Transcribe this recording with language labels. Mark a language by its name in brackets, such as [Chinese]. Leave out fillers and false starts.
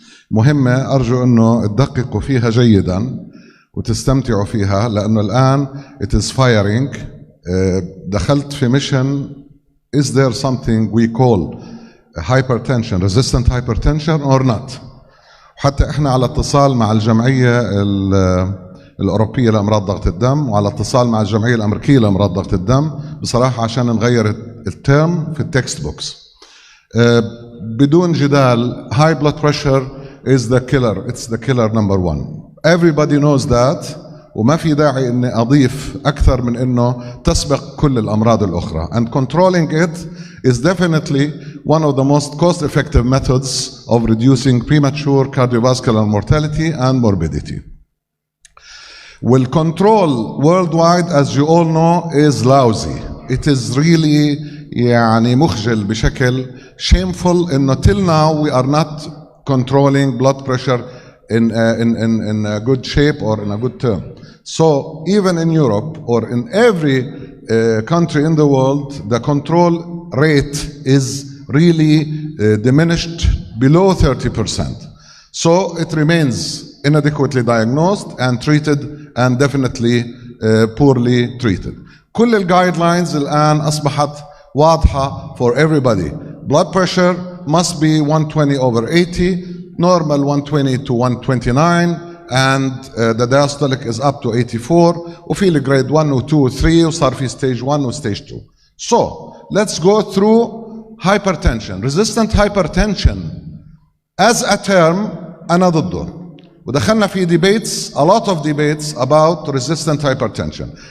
[Arabic] مهمة، أرجو أنه تدققوا فيها جيدا وتستمتعوا فيها، لأنه الآن [English] it is firing. [Arabic] دخلت في ميشن [English] is there something we call hypertension, resistant hypertension or not. [Arabic] حتى احنا على اتصال مع الجمعية الأوروبية لأمراض ضغط الدم، وعلى اتصال مع الجمعية الأمريكية لأمراض ضغط الدم بصراحة عشان نغير الترم في التكست بوكس. بدون جدال [English] high blood pressure is the killer. It's the killer number one. Everybody knows that. [Arabic] وما في داعي اني اضيف اكثر من انه تسبق كل الامراض الاخرى. [English] And controlling it is definitely one of the most cost-effective methods of reducing premature cardiovascular mortality and morbidity. Well, control worldwide, as you all know, is lousy. It is really [Arabic] يعني مخجل بشكل [English] shameful انه till now we are not controlling blood pressure in a good shape or in a good term. So even in Europe or in every country in the world, the control rate is really diminished below 30%. So it remains inadequately diagnosed and treated and definitely poorly treated. [Arabic] كل الجايدلاينز الآن أصبحت واضحة [English] for everybody. Blood pressure must be 120 over 80, normal 120 to 129, and the diastolic is up to 84. [Arabic] وفي الجريد 1 و 2 و 3 وصار في stage 1 و stage 2. [English] So let's go through hypertension. Resistant hypertension as a term [Arabic] أنا ضده. ودخلنا في [English] debates, a lot of debates about resistant hypertension.